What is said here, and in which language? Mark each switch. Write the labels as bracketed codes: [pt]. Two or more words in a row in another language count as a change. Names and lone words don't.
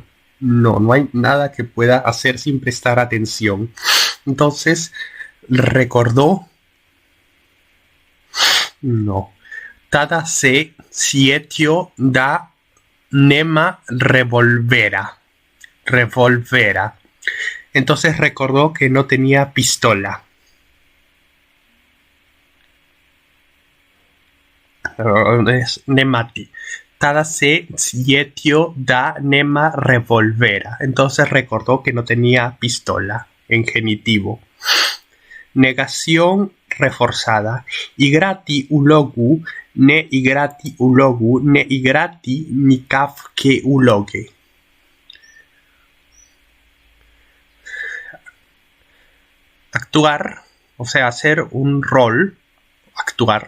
[es] No hay nada que pueda hacer sin prestar atención. Entonces, recordó. No. [hr] Tada se sietio da nema revolvera. [es] Entonces recordó que no tenía pistola. Es nemati. [hr] Tada se sietio da nema revolvera. [es] Entonces recordó que no tenía pistola en genitivo. Negación reforzada. [hr] Igrati ulogu, ne igrati ulogu, ne igrati nikaf ke uloge. [es] Actuar, o sea, hacer un rol, actuar.